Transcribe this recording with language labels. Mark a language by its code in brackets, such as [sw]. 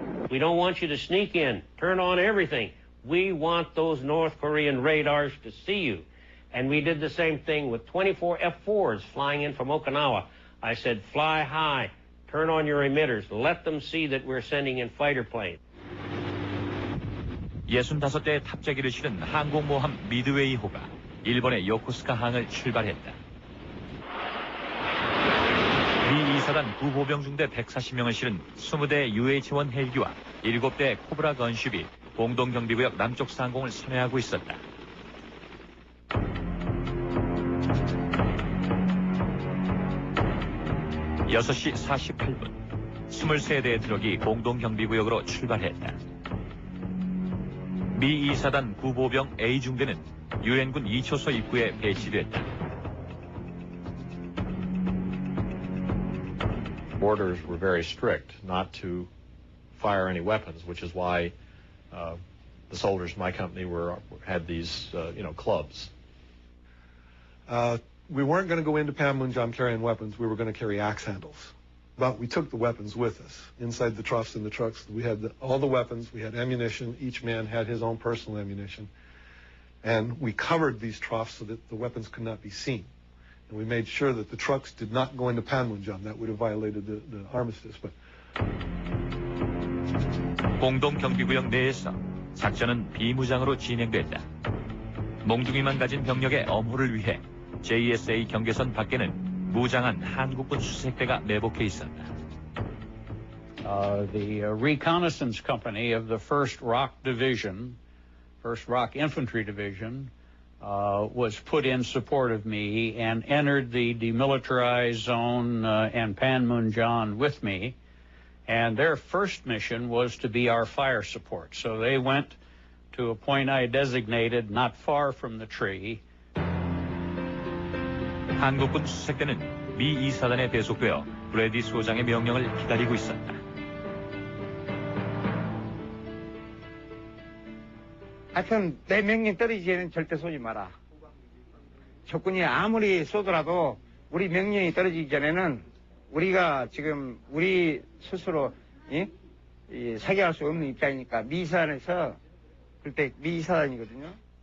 [en] We don't want you to sneak in. Turn on everything. We want those North Korean radars to see you. And we did the same thing with 24 F-4s flying in from Okinawa. I said, fly high. Turn on your emitters. Let them see that we're sending in fighter planes. [ko] 65대의 탑재기를 실은 항공모함 미드웨이호가 일본의 요코스카 항을 출발했다. 미 2사단 구보병 중대 140명을 실은 20대 UH-1 헬기와 7대 코브라 건쉽이 공동경비구역 남쪽 상공을 선회하고 있었다. 6시 48분 23대의 트럭이 공동경비구역으로 출발했다. 미 2사단 구보병 A중대는 유엔군 2초소 입구에 배치됐다. [en] Orders were very strict not to fire any weapons, which is why the soldiers in my company had these, clubs. We weren't going to go into Panmunjom carrying weapons. We were going to carry axe handles. but we took the weapons with us inside the troughs in the trucks. We had all the weapons. We had ammunition. Each man had his own personal ammunition. And we covered these troughs so that the weapons could not be seen. And we made sure that the trucks did not go into Panmunjom. That would have violated the armistice. But [ko] 공동 경비구역 내에서 작전은 비무장으로 진행됐다. 몽둥이만 가진 병력의 엄호를 위해 JSA 경계선 밖에는 무장한 한국군 수색대가 매복해 있었다. [en] The reconnaissance company of the 1st ROC Division, 1st ROC Infantry Division, was put in support of me and entered the demilitarized zone and Panmunjom with me. And their first mission was to be our fire support. So they went to a point I designated not far from the tree. [ko] 한국군 수색대는 미 2사단에 배속되어 브래디 소장의 명령을 기다리고 있었다. 하여튼 내 명령 떨어지기 전에는 절대 쏘지 마라. 적군이 아무리 쏘더라도 우리 명령이 떨어지기 전에는 우리가 지금 우리 스스로 사격할 수 없는 입장이니까 미사단에서 그때 미사단이거든요.